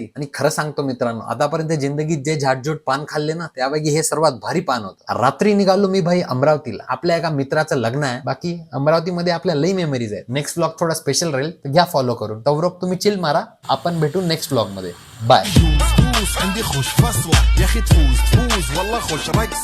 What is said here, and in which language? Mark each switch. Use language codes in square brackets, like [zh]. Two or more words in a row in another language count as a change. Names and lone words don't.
[mr] आणि खरं सांगतो मित्रांनो, आतापर्यंत जिंदगीत जे झाटझूट पान खाल्ले ना, त्यापैकी हे सर्वात भारी पान होतं. रात्री निघालो मी भाई अमरावतीला. आपल्या एका मित्राचं लग्न आहे. बाकी अमरावतीमध्ये आपल्या लई मेमरीज आहेत. [en] next blog [mr] थोडा स्पेशल राहील, तर घ्या फॉलो करून. तवरोक तुम्ही चिल मारा. आपण भेटू [en] next blog [mr] मध्ये. बाय. [ar] عندي خوش فصلة يا اخي تفوز والله خوش راقص